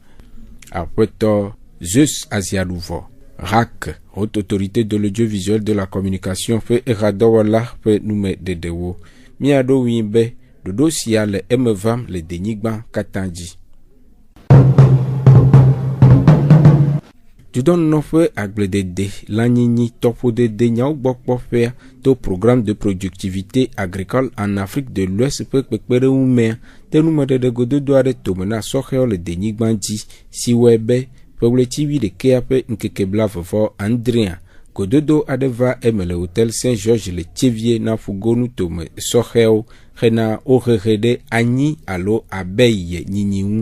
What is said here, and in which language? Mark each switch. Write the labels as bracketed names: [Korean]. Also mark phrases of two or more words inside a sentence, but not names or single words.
[Ewe] apeto Zeus Aziaɖuvɔ RAC Haute Autorité de l'Audiovisuel de la Communication fait eradɔwɔla ƒe nume ɖeɖewo miaɖo wi be ɖoɖo sia le eme vam le denyigba katã dzi. Dudɔnɔƒe agbledede lanyinyi tɔƒodede nyawo gbɔ kpɔƒea to programme de productivité agricole en Afrique de l'Ouest ƒe kpekpeɖeŋu mea te numeɖeɖe gododo aɖe tome na sɔxewo le denyigba dzi si wɔe be ƒe ɖekea ƒe ŋkeke blavevɔ Andrea gododo aɖe va eme le Hôtel Saint-Georges le Tsévié na fugonu tome sɔxewo hena wohehe ɖe anyi alo abe ye nyinyi ŋu.